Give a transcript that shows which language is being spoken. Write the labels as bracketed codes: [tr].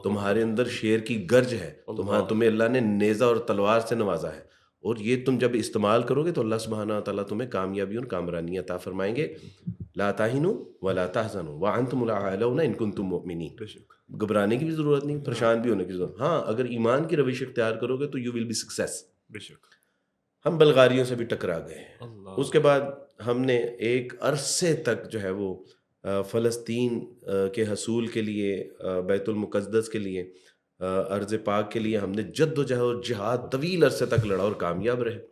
[ur] تمہارے اندر شیر کی گرج ہے, تمہیں اللہ نے نیزہ اور تلوار سے نوازا ہے اور یہ تم جب استعمال کرو گے تو اللہ سبحانہ و تعالیٰ تمہیں کامیابی اور کامرانی عطا فرمائیں گے. [ar] لا تہنوا ولا تحزنوا وانتم الاعلون ان کنتم مؤمنین. [ur] بے شک. گھبرانے کی بھی ضرورت نہیں, پریشان بھی ہونے کی ضرورت. ہاں اگر ایمان کی روش اختیار کرو گے تو [en] You will be success. [ur] بے شک. ہم بلغاریوں سے بھی ٹکرا گئے. اللہ. اس کے بعد ہم نے ایک عرصے تک جو ہے وہ فلسطین کے حصول کے لیے, بیت المقدس کے لیے, ارض پاک کے لیے ہم نے جد و جہد اور جہاد طویل عرصے تک لڑا اور کامیاب رہے.